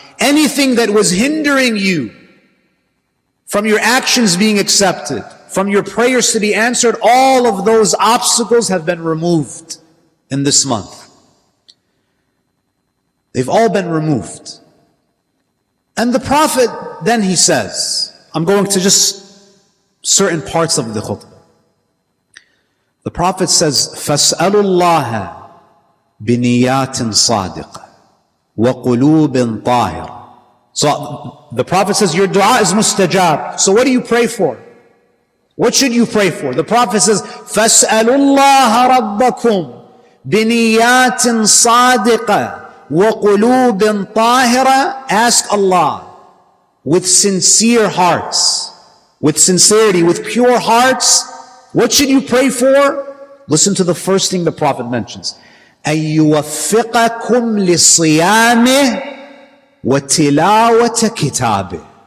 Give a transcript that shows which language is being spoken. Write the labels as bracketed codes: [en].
[en] Anything that was hindering you from your actions being accepted, from your prayers to be answered, all of those obstacles have been removed in this month. They've all been removed. And the Prophet, then he says, I'm going to just certain parts of the khutbah. The Prophet says, [ar] فَاسْأَلُوا اللَّهَ بِنِيَّاتٍ صَادِقَةٍ وَقُلُوبٍ طَاهِرَةٍ. [en] So the Prophet says, your dua is mustajab. So what do you pray for? What should you pray for? The Prophet says, [ar] فَاسْأَلُوا اللَّهَ رَبَّكُمْ بِنِيَّاتٍ صَادِقَةٍ وَقُلُوبٍ طَاهِرَةٍ. [en] Ask Allah with sincere hearts, with sincerity, with pure hearts. What should you pray for? Listen to the first thing the Prophet mentions. [ar] أَن يُوَفِّقَكُمْ لِصِيَامِهِ وَتِلَاوَةِ كِتَابِهِ.